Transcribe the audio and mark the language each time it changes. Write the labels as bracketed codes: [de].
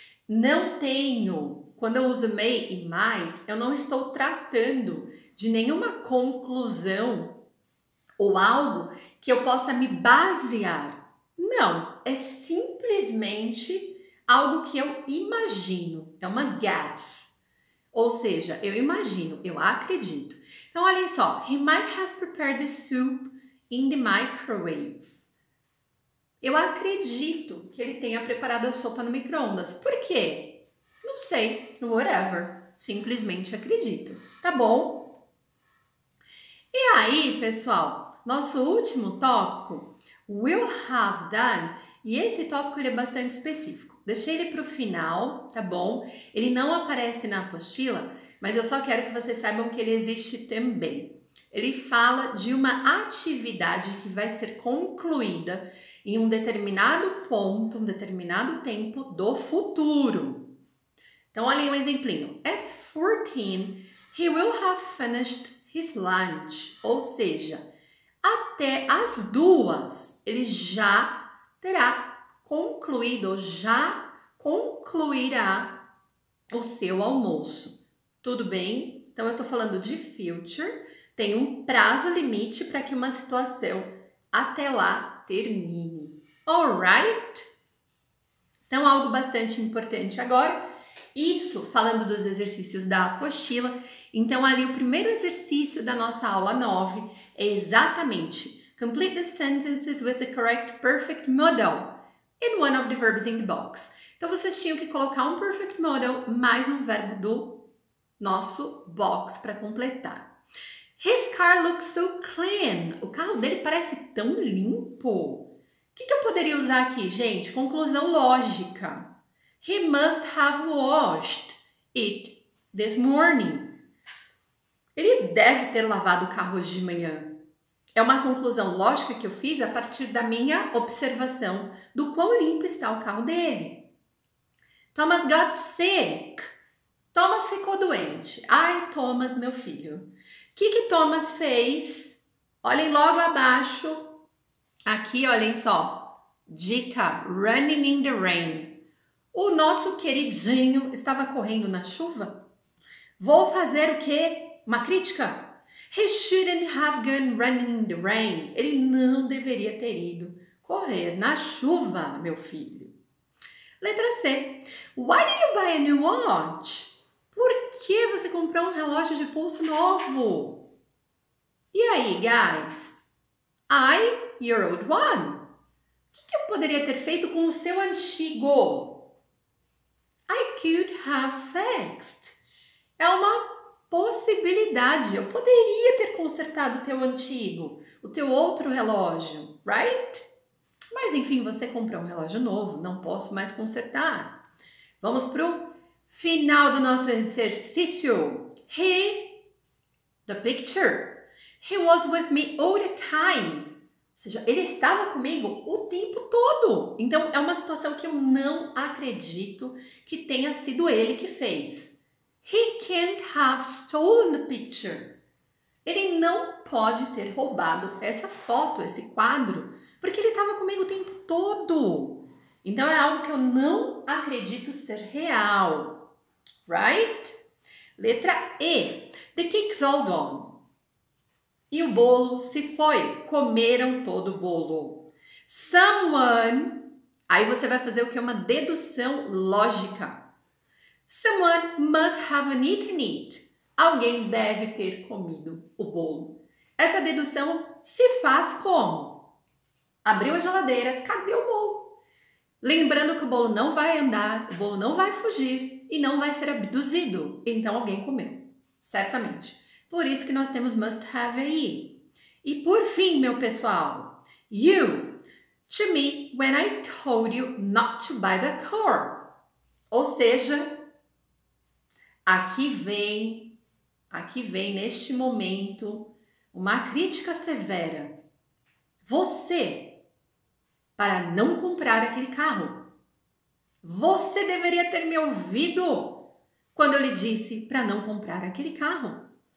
[pt] Não tenho, quando eu uso may e might, eu não estou tratando de nenhuma conclusão ou algo que eu possa me basear. Não, é simplesmente algo que eu imagino, é uma guess. Ou seja, eu imagino, eu acredito. Então, olhem só, [en] he might have prepared the soup in the microwave. [pt] Eu acredito que ele tenha preparado a sopa no micro-ondas. Por quê? Não sei, whatever. Simplesmente acredito, tá bom? E aí, pessoal, nosso último tópico, will have done, e esse tópico ele é bastante específico. Deixei ele para o final, tá bom? Ele não aparece na apostila, mas eu só quero que vocês saibam que ele existe também. Ele fala de uma atividade que vai ser concluída em um determinado ponto, um determinado tempo do futuro. Então, olhem um exemplinho. [en] At 14, he will have finished his lunch. [pt] Ou seja, até as 2, ele já terá concluído, ou já concluirá o seu almoço. Tudo bem? Então, eu tô falando de future. Tem um prazo limite para que uma situação até lá termine. Alright? Então, algo bastante importante agora. Isso, falando dos exercícios da apostila. Então, ali o primeiro exercício da nossa aula 9 é exatamente [en] complete the sentences with the correct perfect modal and one of the verbs in the box. [pt] Então, vocês tinham que colocar um perfect modal mais um verbo do nosso box para completar. [en] His car looks so clean. [pt] O carro dele parece tão limpo. O que eu poderia usar aqui, gente? Conclusão lógica. [en] He must have washed it this morning. [pt] Ele deve ter lavado o carro hoje de manhã. É uma conclusão lógica que eu fiz a partir da minha observação do quão limpo está o carro dele. [en] Thomas got sick. [pt] Thomas ficou doente. Ai, Thomas, meu filho. O que Thomas fez? Olhem logo abaixo. Aqui, olhem só. [en] Dica, running in the rain. [pt] O nosso queridinho estava correndo na chuva. Vou fazer o quê? Uma crítica? [en] He shouldn't have gone running in the rain. [pt] Ele não deveria ter ido correr na chuva, meu filho. Letra C. [en] Why did you buy a new watch? [pt] Por que você comprou um relógio de pulso novo? E aí, [en] guys? Your old one. [pt] O que eu poderia ter feito com o seu antigo? [en] I could have fixed. [pt] É uma possibilidade. Eu poderia ter consertado o teu antigo, o teu outro relógio, right? Mas enfim, você comprou um relógio novo, não posso mais consertar. Vamos pro final do nosso exercício. [en] The picture. He was with me all the time. [pt] Ou seja, ele estava comigo o tempo todo. Então, é uma situação que eu não acredito que tenha sido ele que fez. [en] He can't have stolen the picture. [pt] Ele não pode ter roubado essa foto, esse quadro, porque ele estava comigo o tempo todo. Então, é algo que eu não acredito ser real. [en] Right? [pt] Letra E. [en] The cake's all gone. [pt] E o bolo se foi. Comeram todo o bolo. Someone. Aí você vai fazer o que? Uma dedução lógica. [en] Someone must have eaten it. [pt] Alguém deve ter comido o bolo. Essa dedução se faz como? Abriu a geladeira, cadê o bolo? Lembrando que o bolo não vai andar, o bolo não vai fugir e não vai ser abduzido. Então alguém comeu, certamente. Por isso que nós temos must have aí. E por fim, meu pessoal, [en] you, to me, when I told you not to buy that car. [pt] Ou seja, aqui vem neste momento uma crítica severa. Você, para não comprar aquele carro, você deveria ter me ouvido quando eu lhe disse para não comprar aquele carro.